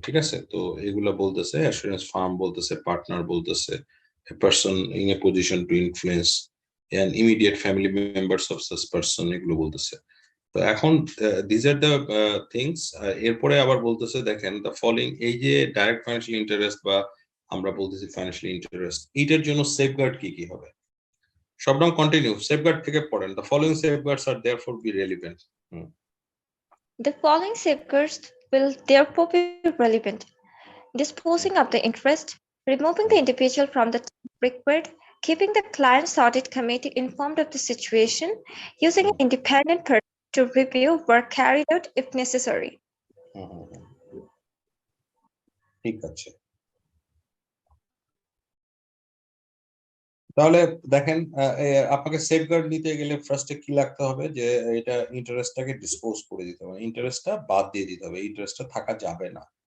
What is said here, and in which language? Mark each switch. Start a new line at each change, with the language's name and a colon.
Bangla: ঠিক আছে, তো এগুলো বলতেছে অ্যাসুরেন্স ফার্ম বলতেছে, পার্টনার বলতেছে,
English: a person in a position to influence and immediate family members of such person,
Bangla: এগুলো বলতেছে। তো এখন
English: these are the things।
Bangla: এরপরে আবার বলতেছে দেখেন the following, এই যে ডাইরেক্ট ফাইন্যান্সিয়াল ইন্টারেস্ট বা আমরা বলতেছি ফাইন্যান্সিয়াল ইন্টারেস্ট, এইটার জন্য সেফগার্ড কি হবে? শবনম কন্টিনিউ, সেফগার্ড থেকে পড়েন।
English: the following safeguards are therefore be relevant. The following safeguards will therefore be relevant: disposing of the interest, removing the individual from the required, keeping the client's audit committee informed of the situation, using an independent person to review work carried out if necessary.
Bangla: ঠিক আছে, তাহলে দেখেন আপনাকে safeguard নিতে গেলে ফার্স্টে কি লাগতে হবে, যে এটা ইন্টারেস্টটাকে ডিসপোজ করে দিতে হবে, ইন্টারেস্টটা বাদ দিয়ে দিতে হবে, ইন্টারেস্টটা থাকা যাবে না।